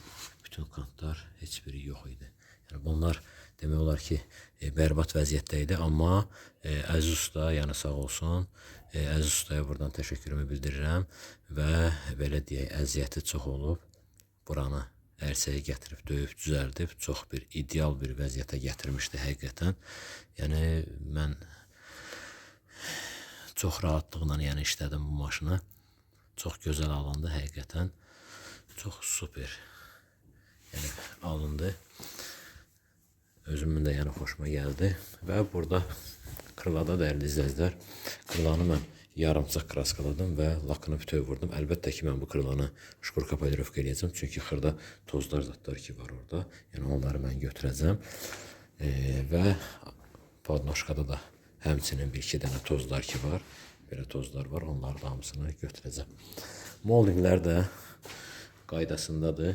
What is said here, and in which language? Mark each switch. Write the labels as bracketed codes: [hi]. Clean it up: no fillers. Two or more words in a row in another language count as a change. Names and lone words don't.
[az] Bütün kantlar heç biri yox idi. Yəni bunlar demək olar ki, bərbad vəziyyətdə idi, amma əziz usta, yəni sağ olsun, əziz ustaya buradan təşəkkürümü bildirirəm və belə deyək, əziyyəti çox olub, buranı ərsəyə gətirib, döyüb, düzəldib, çox bir ideal bir vəziyyətə gətirmişdi həqiqətən. Yəni mən çox rahatlıqla işlədim bu maşını. Çox gözəl alındı həqiqətən. [tr] Çok süper. Yani alındı. Özümün de yani hoşuma geldi. Ve burada kırlada değerli izleyiciler, kırlanı ben [az] yarımçıq kraskaladım [tr] ve lakını bütöv vurdum. [az] Əlbəttə ki, mən bu kırlanı şkurka polirovka eləyəcəm. Çünki xırda tozlar zatlar ki var orada. Yəni onları mən götürəcəm. Və podnoşkada da həmçinin bir iki dənə tozlar ki var. Belə tozlar var. Onları da hamısını götürəcəm. Moldinglər də qaydasındadır.